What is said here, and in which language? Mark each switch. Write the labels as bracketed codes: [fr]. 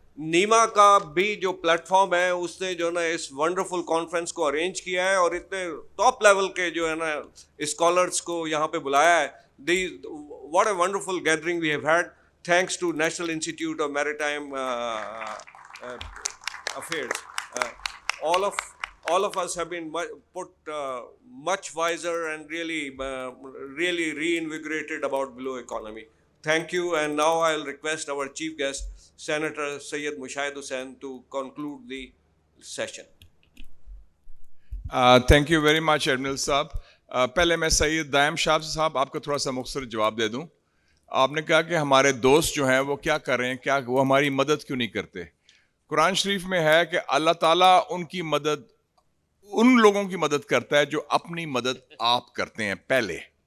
[ur] نیما کا بھی جو پلیٹ فارم ہے اس نے جو ہے نا اس ونڈرفل کانفرنس کو ارینج کیا ہے, اور اتنے ٹاپ لیول کے جو ہے نا اسکالرس کو یہاں پہ بلایا ہے. [en] What a wonderful gathering we have had. Thanks to National Institute of Maritime Affairs. All of us have been put much wiser and really reinvigorated about blue economy. Thank you, and now I'll request our chief guest, Senator Syed Mushahid Hussain, to conclude the session. Thank you very much, Admiral Saab. [ur] پہلے میں سید دائم شاہ صاحب آپ کو تھوڑا سا مختصر جواب دے دوں. آپ نے کہا کہ ہمارے دوست جو ہیں وہ کیا کر رہے ہیں, کیا وہ ہماری مدد کیوں نہیں کرتے. قرآن شریف میں ہے کہ اللہ تعالیٰ ان لوگوں کی مدد کرتا ہے جو اپنی مدد آپ کرتے ہیں پہلے.